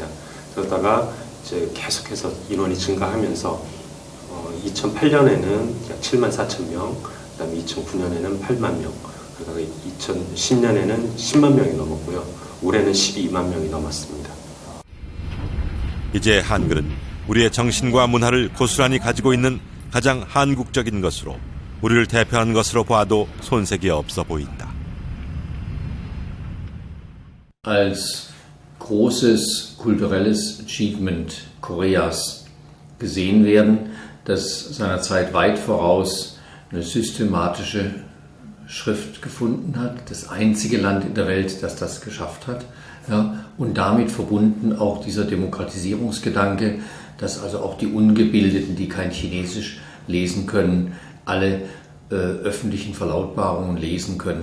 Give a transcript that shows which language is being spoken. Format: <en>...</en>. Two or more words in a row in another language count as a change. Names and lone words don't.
<ko>그러다가 이제 계속해서 인원이 증가하면서 2008년에는 약 7만 4천 명, 그다음에 2009년에는 8만 명, 그러다가 2010년에는 10만 명이 넘었고요. 올해는 12만 명이 넘었습니다. 이제 한글은 우리의 정신과 문화를 고스란히 가지고 있는 가장 한국적인 것으로, 우리를 대표하는 것으로 봐도 손색이 없어 보인다.</ko> <de>Als großes kulturelles Achievement Koreas gesehen werden, das seiner Zeit weit voraus eine systematische Schrift gefunden hat, das einzige Land in der Welt, das das geschafft hat, ja, und damit verbunden auch dieser Demokratisierungsgedanke, dass also auch die Ungebildeten, die kein Chinesisch lesen können, alle öffentlichen Verlautbarungen lesen können.</de>